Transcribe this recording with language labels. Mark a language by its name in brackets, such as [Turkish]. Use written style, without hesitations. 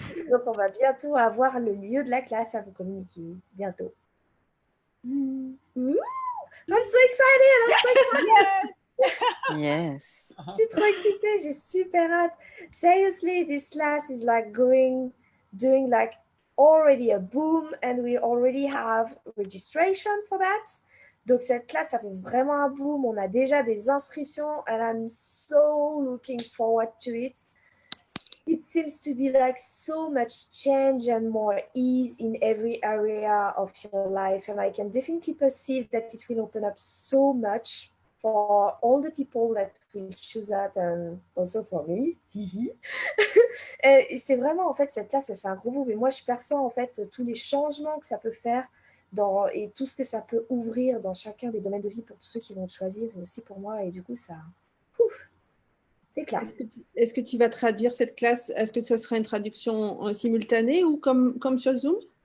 [French] Donc on va bientôt avoir le lieu de la classe à vous communiquer. Bientôt. [English] Ooh, I'm so excited! Yes. [French] Je suis trop excitée, j'ai super hâte. [English] Seriously, this class is like doing like already a boom and we already have registration for that. [French] Donc cette classe, ça fait vraiment un boom. On a déjà des inscriptions [English] and I'm so looking forward to it. It seems to be like so much change and more ease in every area of your life. And I can definitely perceive that it will open up so much for all the people that will choose that and also for me. [French] Et c'est vraiment, en fait, cette classe, elle fait un gros boom. Et moi, je perçois, en fait, tous les changements que ça peut faire et tout ce que ça peut ouvrir dans chacun des domaines de vie pour tous ceux qui vont choisir et aussi pour moi. Et du coup, ça... Est-ce que tu vas traduire cette classe? Est-ce que ce sera une traduction simultanée ou comme sur Zoom?